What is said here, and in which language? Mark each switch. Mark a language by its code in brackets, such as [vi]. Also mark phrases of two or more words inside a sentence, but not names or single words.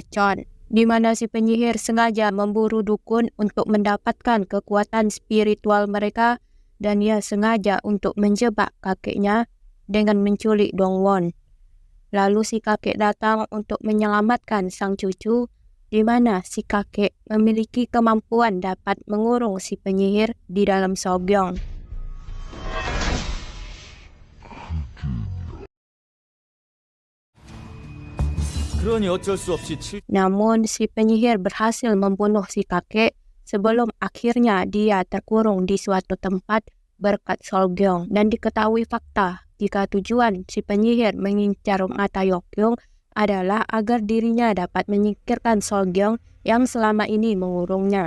[id] Chon, di mana si penyihir sengaja memburu dukun untuk mendapatkan kekuatan spiritual mereka, dan ia sengaja untuk menjebak kakeknya dengan menculik Dongwon. Lalu si kakek datang untuk menyelamatkan sang cucu, di mana si kakek memiliki kemampuan dapat mengurung si penyihir di dalam Seogyeong. [ko] 그러니 어쩔 수 없이 [id] Namun si penyihir berhasil membunuh si kakek sebelum akhirnya dia terkurung di suatu tempat berkat Seogyeong, dan diketahui fakta jika tujuan si penyihir mengincar mata Yukyung adalah agar dirinya dapat menyingkirkan Seogyeong yang selama ini mengurungnya.